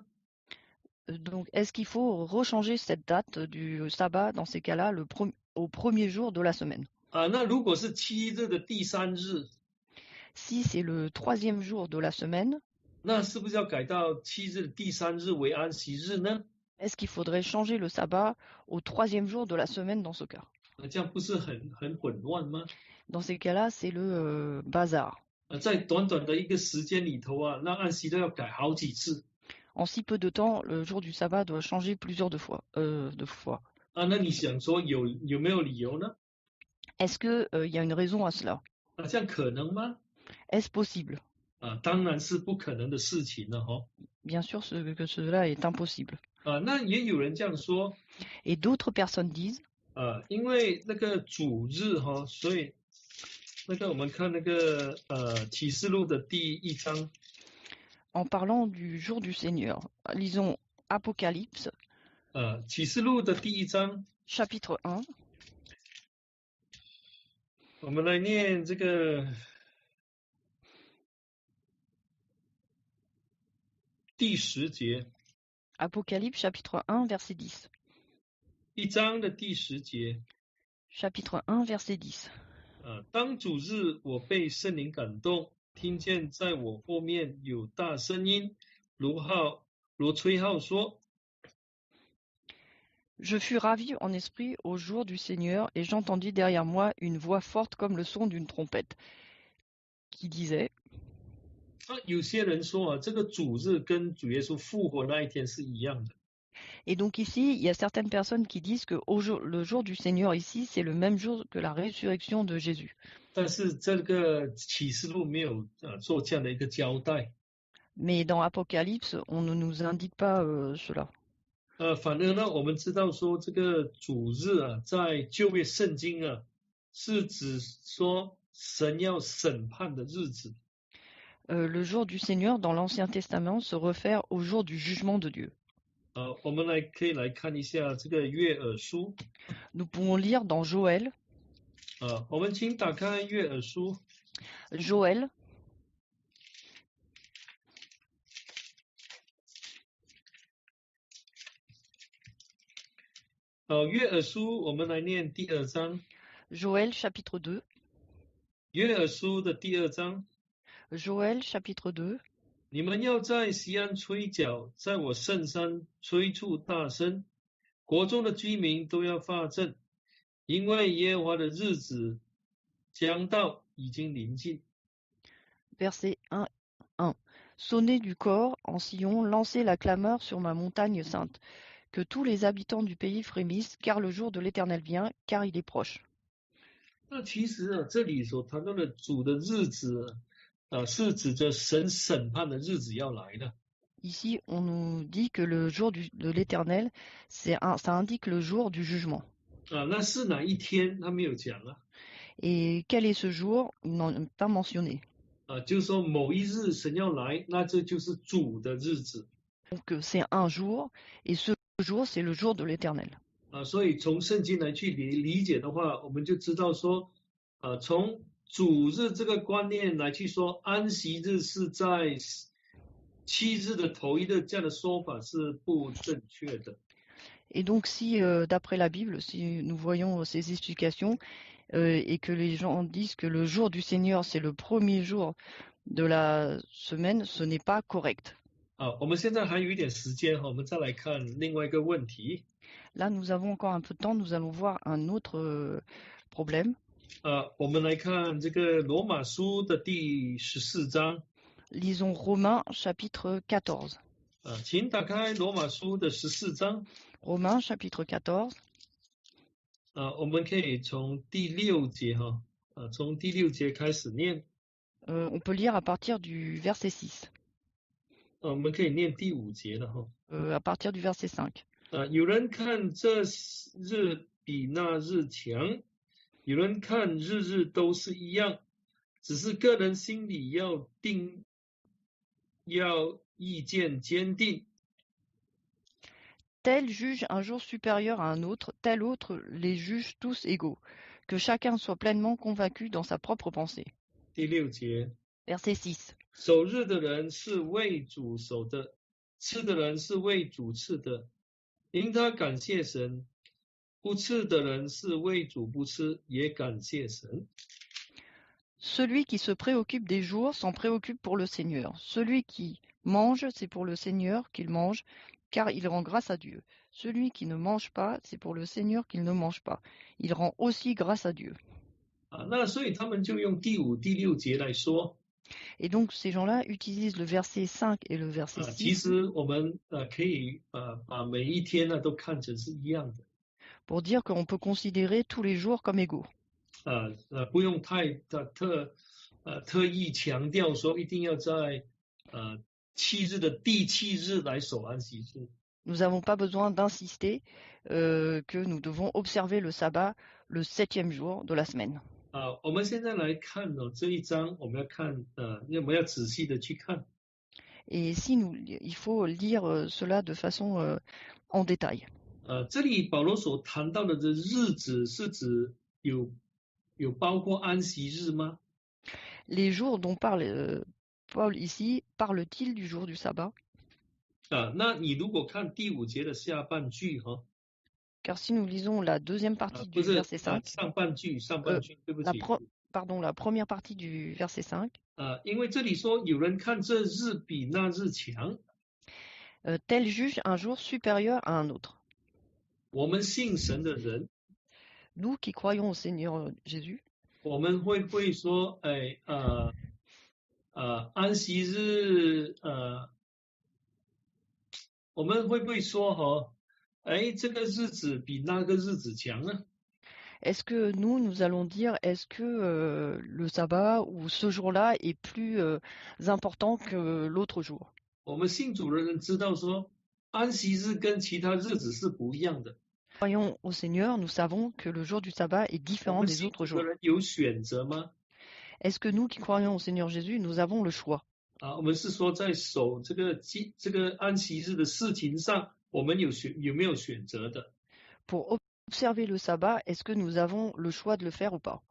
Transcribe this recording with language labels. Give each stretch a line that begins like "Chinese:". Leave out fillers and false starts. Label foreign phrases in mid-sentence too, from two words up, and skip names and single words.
French: donc est-ce qu'il faut rechanger cette date du sabbat dans ces cas-là au premier jour de la semaine?
Chinese: 那如果是7日的第3日，
French: Si c'est le troisième jour de la semaine,
Chinese: 那是不是要改到7日的第3日为安息日呢？
French: est-ce qu'il faudrait changer le sabbat au troisième jour de la semaine dans ce cas?
Chinese: 这样不是很混乱吗？
French: Dans ces cas-là, c'est le bazar.
Chinese: 在短短的一个时间里头那安息日要改好几次。
French: En si peu de temps, le jour du sabbat doit changer plusieurs fois.
Chinese: 那你想说有没有理由呢？
French: Est-ce qu'il y a une raison à cela?
Chinese: 这样可能吗？
French: Est-ce possible?
Chinese: 当然是不可能的事情了哈。
French: Bien sûr que cela est impossible.
Chinese: 那也有人这样说。
French: Et d'autres personnes disent
Chinese: 因为那个主日所以那个我们看那个启示录的第1章。
French: En parlant du jour du Seigneur, lisons Apocalypse,
Chinese: 启示录的第1章
French: chapitre 1,
Chinese: 我们来念这个第10节。
French: Apocalypse, chapitre 1, verset 10.
Chinese: 1 章的第10节。
French: Chapitre 1, verset 10.
Chinese: 当主日，我被圣灵感动，听见在我后面有大声音，如吹号说。
French: Je fus ravi en esprit au jour du Seigneur, et j'entendis derrière moi une voix forte comme le son d'une trompette, qui disait
Chinese: 有些人说这个主日跟主耶稣复活那一天是一样的。
French: Et donc ici, il y a certaines personnes qui disent que le jour du Seigneur ici, c'est le même jour que la résurrection de Jésus.
Chinese: 但是这个启示录没有做这样的一个交代。
French: Mais dans Apocalypse, on ne nous indique pas cela.
Chinese: 反而呢，我们知道说这个主日在旧约圣经是指说神要审判的日子。
French: Le jour du Seigneur dans l'Ancien Testament se réfère au jour du jugement de Dieu.
Chinese: 我们可以来看一下这个约珥书。
French: Nous pouvons lire dans Joël.
Chinese: 我们请打开约珥书。
French: Joël.
Chinese: 约珥书我们来念第2章。
French: Joël chapitre 2.
Chinese: 约珥书的第2章。
French: Joël chapitre 2.
Chinese: 你们要在锡安吹角，在我圣山吹出大声，国中的居民都要发震，因为耶和华的日子将到，已经临近。
French: Verset 1. Sonnez du corps en Sion, lancez la clameur sur ma montagne sainte. Que tous les habitants du pays frémissent, car le jour de l'Éternel vient, car il est proche.
Chinese: 那其实这里所谈到的主的日子是指着神审判的日子要来的。
French: Ici, on nous dit que le jour de l'Éternel, ça indique le jour du jugement.
Chinese: 那是哪一天？他没有讲啊。
French: Et quel est ce jour? Il n'en est pas mentionné.
Chinese: 就是说某一日神要来，那这就是主的日子。
French: Donc c'est un jour, et ce jour, c'est le jour de l'Éternel.
Chinese: 所以从圣经来去理解的话，我们就知道说，从主日这个观念来去说，安息日是在7日的头一日，这样的说法是不正确的。
French: Et donc si, d'après la Bible, si nous voyons ces explications, et que les gens disent que le jour du Seigneur, c'est le premier jour de la semaine, ce n'est pas correct.
Chinese: 我们现在还有一点时间，我们再来看另外一个问题。
French: Là, nous avons encore un peu de temps, nous allons voir un autre problème.
Chinese: 我们来看这个罗马书的第14章。
French: Lisons Romains chapitre 14.
Chinese: 请打开罗马书的14章。
French: Romains chapitre 14.
Chinese: 我们可以从第6节从第6节开始念。
French: On peut lire à partir du verset 6.
Chinese: 我们可以念第5节的
French: à partir du verset 5.
Chinese: 有人看这日比那日强，有人看日日都是一样，只是个人心里要意见坚定。
French: Tel juge un jour supérieur à un autre, tel autre les juge tous égaux. Que chacun soit pleinement convaincu dans sa propre pensée.
Chinese: 第6节
French: Verset 6.
Chinese: 守日的人是为主守的，吃的人是为主吃的，因他感谢神；不吃的人是为主不吃，也感谢神。
French: Celui qui se préoccupe des jours s'en préoccupe pour le Seigneur. Celui qui mange, c'est pour le Seigneur qu'il mange, car il rend grâce à Dieu. Celui qui ne mange pas, c'est pour le Seigneur qu'il ne mange pas. Il rend aussi grâce à Dieu.
Chinese: 那所以他们就用第5、第6节来说。
French: Et donc ces gens-là utilisent le verset 5 et le verset 6.
Chinese: 其实我们可以把每一天都看成是一样的。
French: Pour dire qu'on peut considérer tous les jours comme égaux.
Chinese: 不用特意强调说一定要在7日的第7日来守安息日。
French: Nous n'avons pas besoin d'insister que nous devons observer le sabbat le 7e jour de la semaine.
Chinese: 我们现在来看这一章，我们要仔细的去看。
French: Et si il faut lire cela de façon en détail.
Chinese: 这里保罗所谈到的这日子是指有包括安息日吗？
French: Les jours dont parle Paul ici, parle-t-il du jour du sabbat?
Chinese: 那你如果看第5节的下半句
French: Car si nous lisons la deuxième partie du verset 5,
Chinese: 上半句，对不起。
French: la première partie du verset 5.
Chinese: 因为这里说有人看这日比那日强。
French: Tel juge un jour supérieur à un autre.
Chinese: 我们信神的人，
French: Nous qui croyons au Seigneur Jésus,
Chinese: 我们会不会说，安息日，我们会不会说这个日子比那个日子强呢？
French: est-ce que nous allons dire, est-ce que le sabbat ou ce jour-là est plus important que l'autre jour?
Chinese: 我们信主的人知道说，安息日跟其他日子是不一样的。
French: Croyons au Seigneur, nous savons que le jour du sabbat est différent des autres jours.
Chinese: 有选择吗？
French: Est-ce que nous qui croyons au Seigneur Jésus, nous avons le choix?
Chinese: 我们是说在守这个安息日的事情上，我们有没有选择的？
French: Pour observer le sabbat, est-ce que nous avons le choix de le faire ou pas?